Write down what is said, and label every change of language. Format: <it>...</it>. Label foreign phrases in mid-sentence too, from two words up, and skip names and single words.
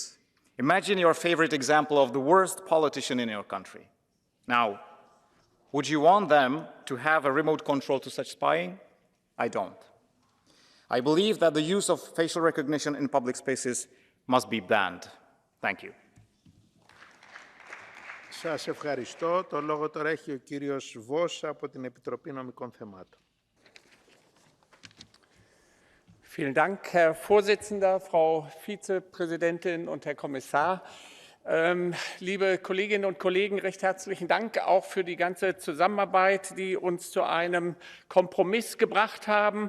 <en>Imagine your favorite example of the worst politician in your country. Now, would you want them to have a remote control to such spying? I don't. I believe that the use of facial recognition in public spaces must be banned. Thank you.</en> <el>Σας ευχαριστώ. Το λόγο τώρα έχει ο κύριος Βος από την Επιτροπή Νομικών Θεμάτων.</el> <de>Vielen Dank, Herr Vorsitzender, Frau Vizepräsidentin und Herr Kommissar. Liebe Kolleginnen und Kollegen, recht herzlichen Dank auch für die ganze Zusammenarbeit, die uns zu einem Kompromiss gebracht haben.</de>